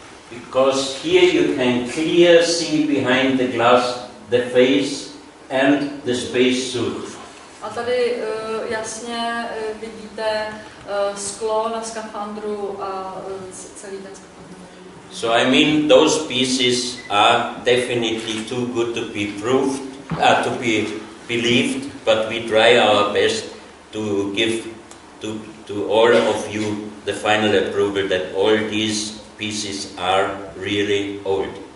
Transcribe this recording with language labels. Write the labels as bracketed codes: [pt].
[en] Because here you can clearly see behind the glass the face and the spacesuit. [cs] A tady jasně vidíte sklo na skafandru a celý ten skafandr. [en] So I mean those pieces are definitely too good to be proved, to be believed, but we try our best to give to all of you the final approval that all these pieces are really old.